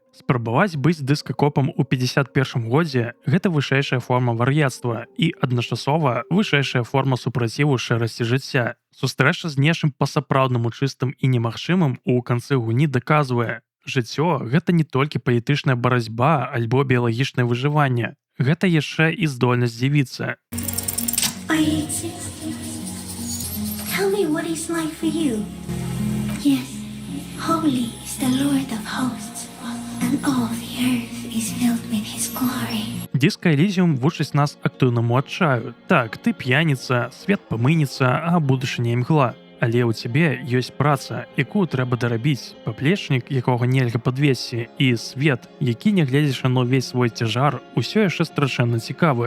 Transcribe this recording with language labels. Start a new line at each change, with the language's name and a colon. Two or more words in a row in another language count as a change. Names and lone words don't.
Belarusian: Спрабаваць быць дыскакопам у 51 годзе – гэта вышэйшая форма вар'яцтва і адначасова вышэйшая форма супраціву шэрасці жыцця. Сустрэча з нечым па-сапраўднаму чыстым і немагчымым у канцы гульні даказвае: жыццё – гэта не толькі палітычная барацьба альбо біялагічнае выжыванне. Гэта яшчэ і здольнасць дзівіцца.
English: I exist. Tell me what it's like for you. Yes, holy is the Lord of hosts, and all the earth is filled with his glory.
Belarusian: Disco Elysium вучыць нас актыўнаму адчаю. Так, ты п'яніца, свет памыніцца, а будучыня імгла. Але ў цябе ёсць праца, якую трэба дарабіць, паплечнік, якога нельга падвесці, і свет, які, нягледзячы на ўвесь свой цяжар, усё яшчэ страшэнна цікавы.